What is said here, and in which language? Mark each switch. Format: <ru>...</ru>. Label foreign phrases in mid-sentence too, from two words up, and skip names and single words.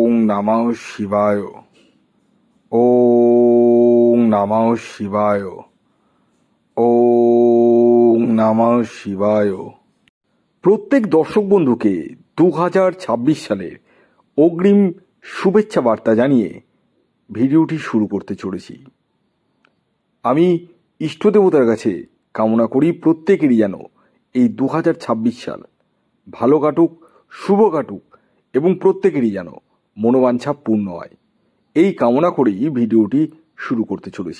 <sa>নমঃ শিবায়। ওম নমঃ শিবায়। ওম নমঃ শিবায়।</sa> <bn>প্রত্যেক দর্শক বন্ধুকে 2026 সালের অগ্রিম শুভেচ্ছা বার্তা জানিয়ে ভিডিওটি শুরু করতে চলেছি। আমি ইষ্টদেবতার কাছে কামনা করি প্রত্যেকেরই যেন এই 2026 সাল ভালো কাটুক, শুভ কাটুক এবং প্রত্যেকেরই যেন মনোবাঞ্ছা পূর্ণ হয়, এই কামনা করেই ভিডিওটি শুরু করতে চলেছি।</bn>